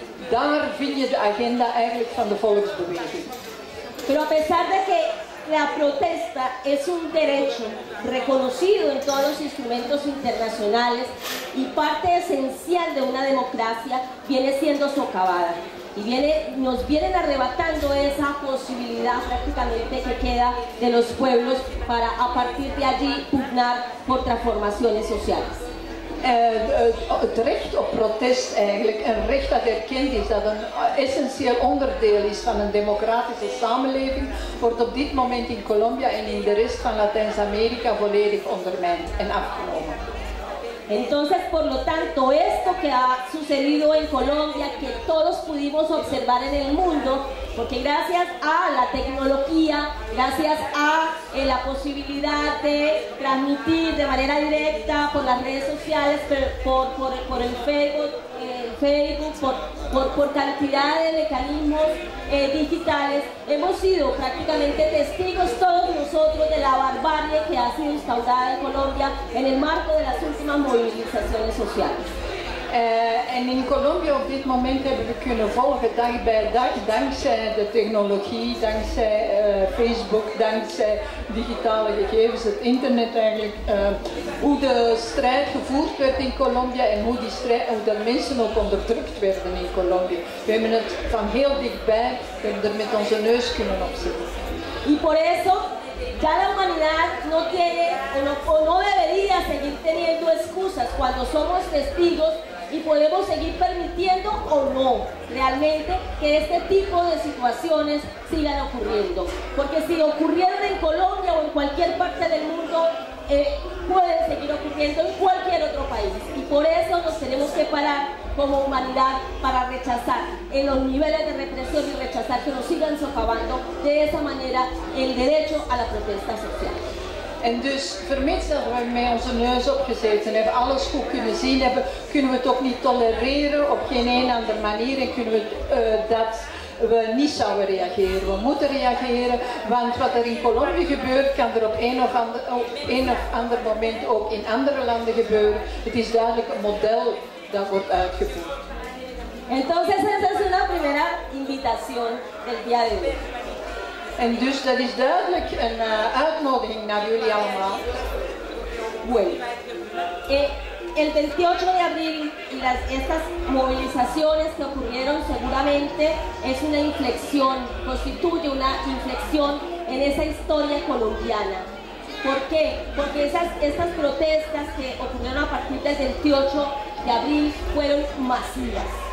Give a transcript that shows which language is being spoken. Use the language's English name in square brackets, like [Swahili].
[Dutch] Daar vind je de agenda eigenlijk van de volksbeweging. [Spanish] Pero a pesar de que la protesta es un derecho reconocido en todos los instrumentos internacionales y parte esencial de una democracia, viene siendo socavada y nos vienen arrebatando esa posibilidad prácticamente que queda de los pueblos para a partir de allí pugnar por transformaciones sociales. [Dutch] Het recht op protest eigenlijk, een recht dat erkend is, dat een essentieel onderdeel is van een democratische samenleving, wordt op dit moment in Colombia en in de rest van Latijns-Amerika volledig ondermijnd en afgenomen. [Spanish] Entonces, por lo tanto, esto que ha sucedido en Colombia, que todos pudimos observar en el mundo, porque gracias a la tecnología, gracias a la posibilidad de transmitir de manera directa por las redes sociales, por el Facebook, por cantidad de mecanismos digitales, hemos sido prácticamente testigos todos nosotros de la barbarie que ha sido instaurada en Colombia en el marco de las últimas movilizaciones sociales. [Dutch] En in Colombia op dit moment hebben we kunnen volgen dag bij dag, dankzij de technologie, dankzij Facebook, dankzij digitale gegevens, het internet eigenlijk, hoe de strijd gevoerd werd in Colombia en hoe de mensen ook onderdrukt werden in Colombia. We hebben het van heel dichtbij, we hebben er met onze neus kunnen opzetten. [Spanish] Y por eso ya la humanidad no tiene o no debería seguir teniendo excusas cuando somos testigos y podemos seguir permitiendo o no realmente que este tipo de situaciones sigan ocurriendo. Porque si ocurrieron en Colombia o en cualquier parte del mundo, pueden seguir ocurriendo en cualquier otro país. Y por eso nos tenemos que parar como humanidad para rechazar en los niveles de represión y rechazar que nos sigan socavando de esa manera el derecho a la protesta social. [Dutch] En dus, vermits dat we met onze neus opgezeten hebben, alles goed kunnen zien hebben, kunnen we het ook niet tolereren op geen een andere manier en kunnen we dat we niet zouden reageren. We moeten reageren, want wat er in Colombia gebeurt, kan er op een of ander moment ook in andere landen gebeuren. Het is duidelijk een model dat wordt uitgevoerd. [Spanish] Entonces esa es una primera invitación del día de hoy. [Dutch] En dus dat is duidelijk een uitnodiging naar jullie allemaal. [Spanish] Bueno, el 28 de abril y estas movilizaciones que ocurrieron seguramente es una inflexión, constituye una inflexión en esa historia colombiana. ¿Por qué? Porque estas protestas que ocurrieron a partir del 28 de abril fueron masivas.